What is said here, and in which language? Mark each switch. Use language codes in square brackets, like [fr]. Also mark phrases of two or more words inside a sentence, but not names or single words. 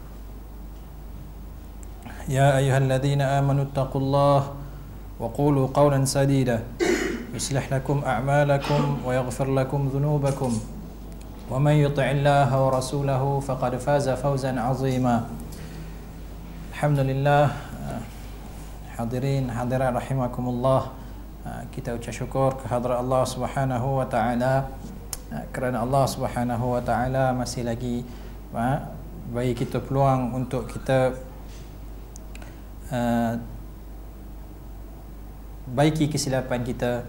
[ar] يا أيها الذين آمنوا اتقوا الله وقولوا قولا سديدا يصلح لكم أعمالكم ويغفر لكم ذنوبكم ومن يطع الله ورسوله فقد فاز فوزا عظيما الحمد لله حاضرين حاضرات رحمكم الله, [ms] kita ucap syukur kehadrat Allah [ar] سبحانه وتعالى [ms] kerana Allah [ar] سبحانه وتعالى [ms] masih lagi bagi kita peluang untuk kita baiki kesilapan kita.